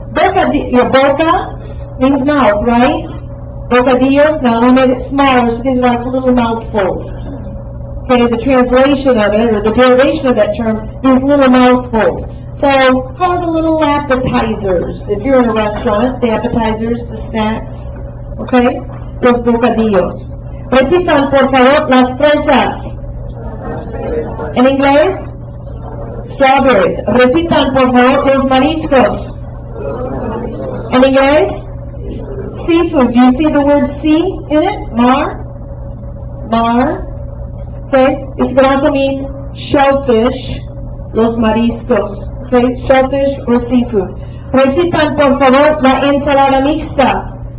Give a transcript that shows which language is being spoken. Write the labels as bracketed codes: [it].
[en] Bocadillo, boca means mouth, right? Bocadillos, now we made it smaller, so these are like little mouthfuls. Okay, the translation of it, or the derivation of that term, is little mouthfuls. So, how are the little appetizers? If you're in a restaurant, the appetizers, the snacks, okay? [es] Los bocadillos. Repitan, por favor, las fresas. En inglés, strawberries. Repitan, por favor, los mariscos. En inglés, seafood. [en] Do you see the word sea in it? Mar? Mar. Okay, this can also mean shellfish, los mariscos. Okay, shellfish or seafood. [es] Repitan, por favor, la ensalada mixta.